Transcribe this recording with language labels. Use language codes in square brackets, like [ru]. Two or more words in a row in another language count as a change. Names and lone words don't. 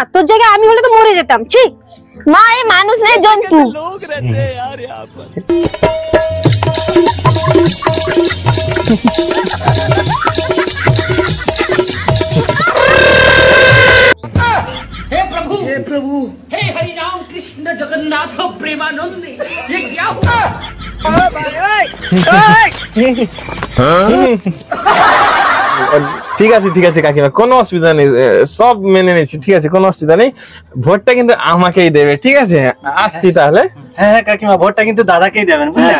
[bn] তোর জায়গায় আমি হলে তো মরে যেতাম। ছি, মা এই মানুষ নেই জন্তু। [hi] हे प्रभु, हे हरि राम कृष्ण जगन्नाथ प्रेमानंद, ये क्या हुआ? [bn] ঠিক আছে ঠিক আছে কাকিমা, কোনো অসুবিধা নেই, সব মেনে নিচ্ছি, ঠিক আছে, কোনো অসুবিধা নেই। ভোটটা কিন্তু আমাকেই দেবে, ঠিক আছে? আসছি তাহলে। হ্যাঁ হ্যাঁ কাকিমা, ভোটটা কিন্তু দাদাকেই দেবেন, বুঝলেন?